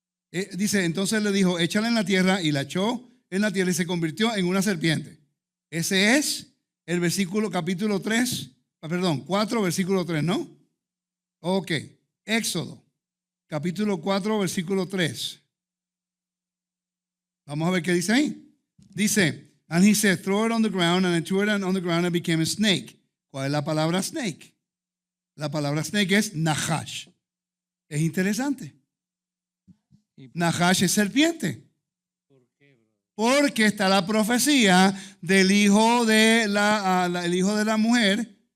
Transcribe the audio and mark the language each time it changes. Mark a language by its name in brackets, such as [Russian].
[Spanish] Dice, entonces le dijo, échala en la tierra, y la echó en la tierra y se convirtió en una serpiente. Ese es el versículo capítulo 4, versículo 3, ¿no? Ok, Éxodo, capítulo 4, versículo 3. Vamos a ver qué dice ahí. [English] Dice, and he said, throw it on the ground, and I threw it on the ground and it became a snake. [Spanish] ¿Cuál es la palabra snake? La palabra snake es Nahash. Es interesante. Nahash es serpiente. Porque está la profecía del hijo de la mujer